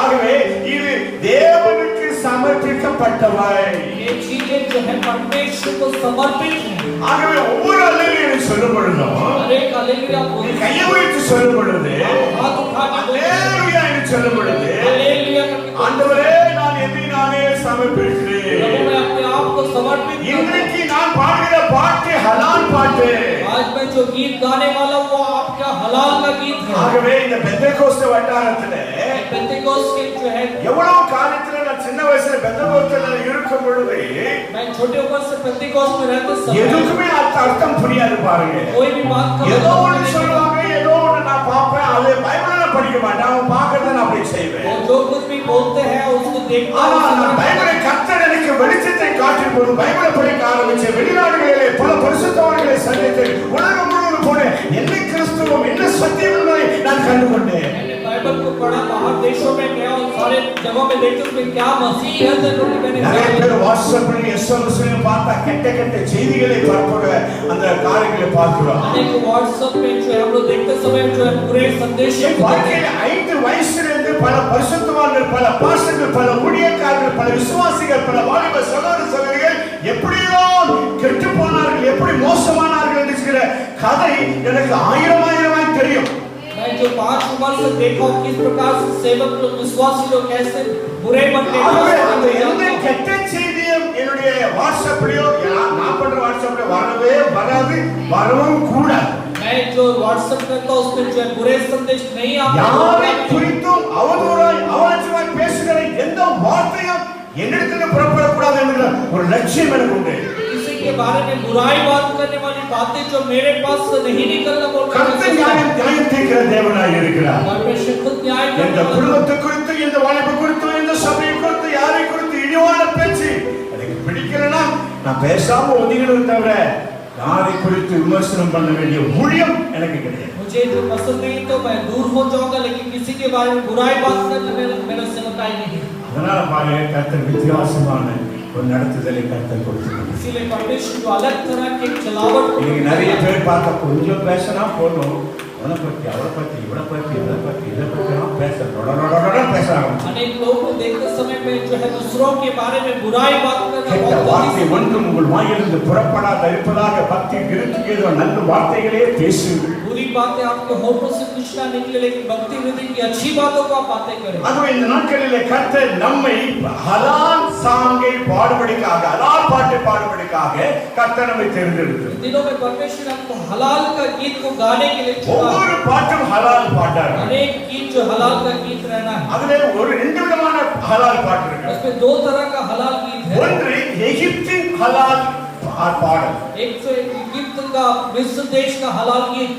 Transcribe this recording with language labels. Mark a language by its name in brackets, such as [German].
[Tamil] ஆகவே இது தேவனுக்கு சமர்ப்பிக்கப்பட்டவை. [Hindi] ये चीजें जो है परमेश्वर को समर्पित है। [Tamil] ஆகவே ஒவ்வொரு ஹல்லேலூயா சொல்லும் பொழுதும் [Hindi] हर एक हालेलुया बोलते हैं, [Tamil] கையை உயர்த்தி சொல்லும் பொழுது [Hindi] हाथ उठा के बोलते हैं [Tamil] ஹல்லேலூயா என்று சொல்லும் பொழுது [Hindi] हालेलुया करके [Tamil] ஆண்டவரே நான் என்னை நானே சமர்ப்பிக்கிறேன். [Hindi] प्रभु मैं अपने आप को समर्पित करता हूं। [Tamil] இன்றைக்கு நான் பாடுகிற பாட்டு ஹலால் பாட்டு. [Hindi] आज मैं जो गीत गाने वाला हूं वो आपका हलाल का गीत है। [Tamil] ஆகவே இந்த பெந்தெகோஸ்தே வட்டாரத்திலே [Hindi] पेंटेकोस्ट के जो है [Tamil] எவ்வளவு காலத்துல நான் சின்ன வயசுல பெந்தெகோஸ்தேல இருக்கும் பொழுது [Hindi] मैं छोटे उम्र से पेंटेकोस्ट में रहते समय [Tamil] எதுக்குமே அர்த்தம் புரியாது பாருங்க. [Hindi] कोई भी बात का [Tamil] ஏதோ ஒன்று சொல்லுவாங்க, ஏதோ ஒன்று நான் பார்ப்பேன், அது பைபிள்ல படிக்க மாட்டேன், அவன் பார்க்கறத நான் அப்படி செய்வேன். [Hindi] वो जो कुछ भी बोलते हैं उसको देखता [Tamil] ஆனா [Hindi] हूं। [Tamil] நான் பைபிளை கர்த்தர் எனக்கு வெளிச்சத்தை காட்டிய போது பைபிளை படிக்க ஆரம்பிச்சேன். வெளிநாடுகளிலே பல பரிசுத்தவான்களை சந்தித்தேன். உலகம் முழுவதும் போனேன். என்ன கிறிஸ்துவம் என்ன சத்தியம் என்பதை நான் கண்டுகொண்டேன். [Hindi] मैंने बाइबल को पढ़ा, बाहर देशों में गया और सारे जगहों में देखते उसमें क्या मसीह है तो मैंने [Tamil] நிறைய பேர் வாட்ஸ்அப்ல எஸ்எம்எஸ்ல பார்த்தா கெட்ட செய்திகளை பரப்புற அந்த காரியங்களை பார்க்கிறோம். [Hindi] अनेक व्हाट्सएप में जो है हम लोग देखते समय जो है पूरे संदेश [Tamil] வாழ்க்கையில 5 வயசுலேருந்து பல பரிசுத்தவான்கள், பல பாஸ்டர்கள், பல ஊழியக்காரர்கள், பல விசுவாசிகள், பல வாலிப சகோதர சகோதரிகள் எப்படியோ கெட்டு போனார்கள், எப்படி மோசமானார்கள் என்கிற கதை எனக்கு ஆயிரமாய் தெரியும். [Hindi] मैं जो 5 उम्र से देखा हूं किस प्रकार से सेवक लोग विश्वासी लोग कैसे बुरे बनते [Tamil] அந்த எந்த கெட்ட செய்தியும் என்னுடைய வாட்ஸ்அப்லயோ நான் பண்ற வாட்ஸ்அப்ல வரவே வராது, வரவும் கூடாது. [Hindi] मैं जो व्हाट्सएप करता हूं उसमें जो है बुरे संदेश नहीं आता। [Tamil] யாரை குறித்தும் அவதூறாய் அவலட்சணமாய் பேசுகிற எந்த வார்த்தையும் என்னிடத்தில் புறப்படக்கூடாது என்கிற ஒரு லட்சியம் எனக்கு உண்டு. [Hindi] किसी के बारे में बुराई बात करने वाली बातें जो मेरे पास से नहीं निकलना बोलता [Tamil] கர்த்தர் நியாயம் தீர்க்கிற தேவனாய் இருக்கிறார். [Hindi] परमेश्वर खुद न्याय [Tamil] இந்த [Hindi] करता है। [Tamil] குடும்பத்தை குறித்து, இந்த வாலிப குறித்து, இந்த சபையை குறித்து, யாரை குறித்து இழிவான பேச்சு எனக்கு பிடிக்கலன்னா நான் பேசாம ஒதுங்கிடுவேன் தவிர யாரை குறித்து விமர்சனம் பண்ண வேண்டிய ஊழியம் எனக்கு கிடையாது. [Hindi] मुझे जो पसंद नहीं तो मैं दूर हो जाऊंगा, लेकिन किसी के बारे में बुराई बात करना मेरा सेवकाई नहीं। [Tamil] அதனால பாருங்க கர்த்தர் வித்தியாசமான ஒரு நடத்துதலை கர்த்தர் கொடுத்திருக்கிறார். [Hindi] इसीलिए परमेश्वर जो अलग तरह के चलावट [Tamil] இன்னைக்கு நிறைய பேர் பார்த்தா கொஞ்சம் பேசினா போதும், அவனை பத்தி அவளை பத்தி இவளை பத்தி இதை பத்தி பேசுறாங்க. [Hindi] अनेक लोगों को देखते समय में जो है दूसरों के बारे में बुराई बात करना [Tamil] கெட்ட [Hindi] बहुत [Tamil] வார்த்தை ஒன்றும் உங்கள் வாயிலிருந்து புறப்படாத இருப்பதாக பக்தி விருத்திக்கு ஏதோ நல்ல வார்த்தைகளே பேசுங்கள். [Hindi] बुरी बातें आपके होठों से कुछ ना निकले, लेकिन भक्ति हृदय की अच्छी बातों को आप बातें करें। [Tamil] அதுவும் இந்த நாட்களிலே கர்த்தர் நம்மை ஹலால் சாங்கை பாடுபடிக்காக, ஹலால் பாட்டு பாடுபடிக்காக கர்த்தர் நம்மை தேர்ந்தெடுத்தார். [Hindi] दिनों में परमेश्वर आपको हलाल का गीत को गाने के लिए चुना। [Tamil] ஒவ்வொரு பாட்டும் ஹலால் பாட்டாக. [Hindi] अनेक गीत जो हलाल का गीत रहना है, [Tamil] அதுல ஒரு 2 விதமான ஹலால் பாட்டு இருக்கு. [Hindi] उसमें 2 तरह का हलाल गीत है। [Tamil] ஒன்று எகிப்தின் ஹலால் பாடல், [Hindi] एक तो इजिप्ट का मिस्र देश का हलाल गीत,